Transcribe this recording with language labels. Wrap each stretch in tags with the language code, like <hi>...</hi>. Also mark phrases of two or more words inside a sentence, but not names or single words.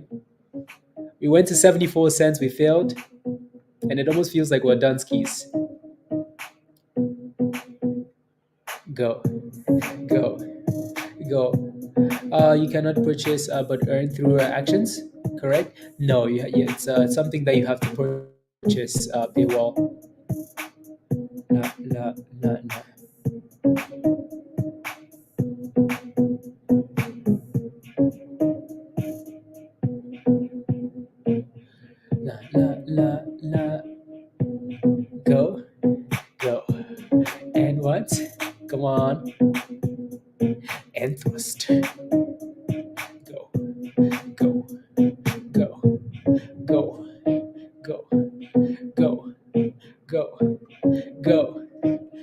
<en>We went to 74 cents, we failed, and it almost feels like we're done skis. Go, go, go. You cannot purchase but earn through actions, correct? No, it's something that you have to purchase paywall. La, la, la, la. La, la, la, la. Go, go. And what? Come on. And thrust. Go, go, go, go, go, go, go, go, go.</en>